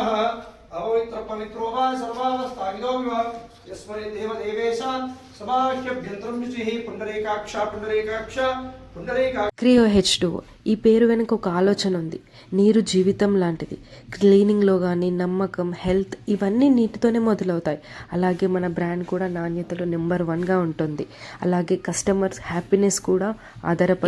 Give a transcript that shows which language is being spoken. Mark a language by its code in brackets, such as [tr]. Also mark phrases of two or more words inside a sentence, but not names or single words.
[sa] अववित्र पवित्रो वा सर्वावस्थाविदो विवा यस्मरे देवदेवेशान् समाह्यभ्यन्तरं शुचिः पुण्डरीकाक्ष पुण्डरीकाक्ष [te] క్రియో H2O ఈ పేరు వెనుక ఒక ఆలోచన ఉంది. నీరు జీవితం లాంటిది. క్లీనింగ్లో కానీ నమ్మకం, హెల్త్ ఇవన్నీ నీటితోనే మొదలవుతాయి. అలాగే మన బ్రాండ్ కూడా నాణ్యతలో నెంబర్ 1గా ఉంటుంది. అలాగే కస్టమర్స్ హ్యాపీనెస్ కూడా ఆధారపడి.